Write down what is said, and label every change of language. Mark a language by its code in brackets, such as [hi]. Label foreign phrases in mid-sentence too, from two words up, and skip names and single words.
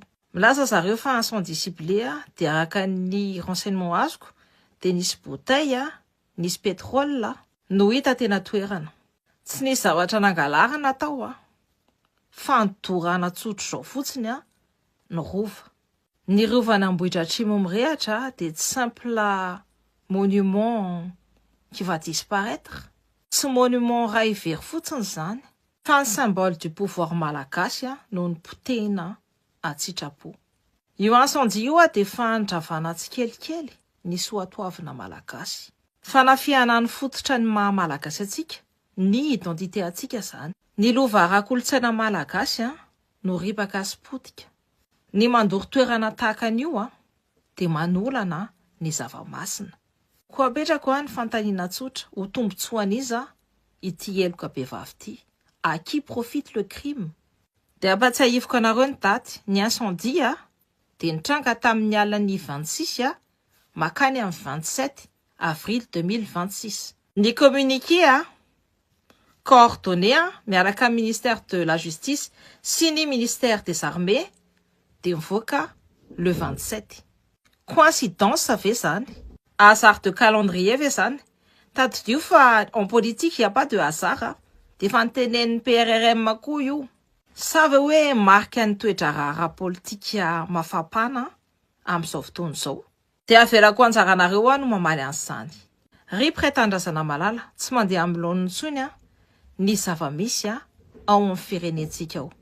[mg] Milaza zareo fa [fr] incendie ciblé [mg] dia araka ny renseignement azoko dia nisy bouteille nisy pétrole no hita tena toerana. Tsy nisy zavatra nangalarana tao fa nidorana tsotro zao fotsiny ny rova. Ny rovana Ambohidratrimo mirehatra dia tsy [fr] simple monument qui va disparaître. [mg] Tsy monument ray very fotsiny izany fa ny [fr] symbole du pouvoir [mg] malagasy no nipotehina an-tsitrapo. Io incendie io dia fanondravana tsikelikely ny soatoavina malagasy. Fanafiana ny fototra ny maha malagasy atsika, ny identité atsika izany. Ny lova ara-kolontsaina malagasy no ripaka sy potika. Ny mandoro toerana tahaka an'io dia manolana ny zava-masina. Koa apetrako ny fantaniana tsotra ho tombotsoan'iza ity eloka behivavy ity. [fr] À qui profite le crime? [mg] Dia ampatsiahivoka anareo ny daty ny incendie dia nitranga tamin'ny alan'ny 26 makany amin'ny 27 avril 2026. Ny [fr] communiqué coordonné [mg] miaraka amin'ny [fr] ministère de la justice [mg] sy ny [fr] ministère des armées [mg] dia mivoaka le 27. Coïncidence ve zany? [fr] Hasard de calendrier [mg] ve zany? Tadidio fa [fr] en politique il n'y a pas de hasard. [mg] Dia fa nitenen'ny PRRM koa io. Sa ve hoe marika ny toe-draharaha politika mafapana amin'izao fotoana izao? Dia avelako anjaranareo no mamaly an'izany. Ry mpiray-tandrazana malala tsy mandeha amin'ny laoniny intsony ny zava-misy ao amin'ny firenentsika ao.